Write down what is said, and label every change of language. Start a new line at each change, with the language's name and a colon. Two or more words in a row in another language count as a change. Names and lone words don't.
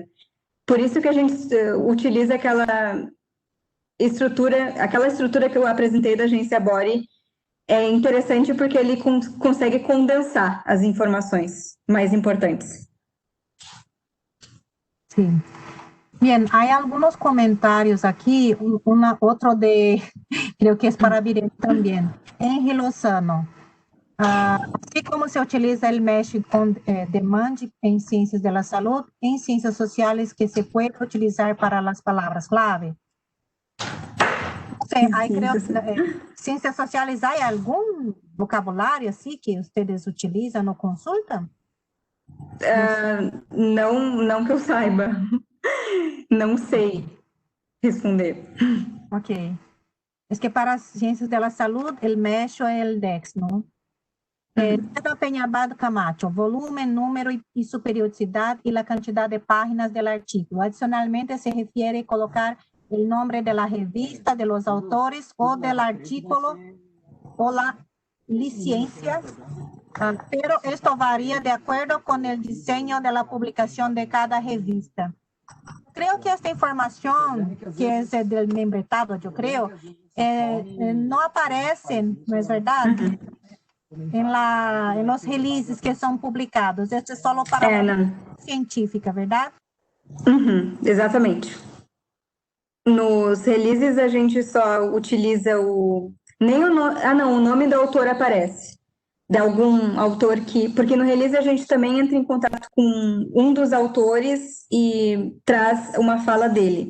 Portuguese: Por isso que a gente utiliza aquela estrutura que eu apresentei da agência Body. É interessante porque ele consegue condensar as informações mais importantes. Sim.
Spanish: Bien, hay algunos comentarios aquí, otro creo que es para Virén también. Henry Lozano. Así como se utiliza el
English: mesh on demand
Spanish: en ciencias de la salud, en ciencias sociales que se puede utilizar para las palabras clave. Ciencias sociales, ¿hay algún vocabulario así que ustedes utilizan o consultan?
Portuguese: Não que eu saiba. Não sei responder. Ok.
Spanish: Es que para ciencias de la salud, el mesh o el DEX, ¿no? Pedro Peñabal Camacho, volumen, número y su periodicidad y la cantidad de páginas del artículo. Adicionalmente, se refiere a colocar el nombre de la revista, de los autores o del artículo o la licencia, pero esto varía de acuerdo con el diseño de la publicación de cada revista. Creo que esta información, que es del membretado, yo creo, no aparecen, ¿no es verdad? En los releases que
Portuguese: são publicados. Este é só para científica, verdade? Exatamente. Nos releases a gente só utiliza o nome do autor aparece. De algum autor porque no release a gente também entra em contato com um dos autores e traz uma fala dele.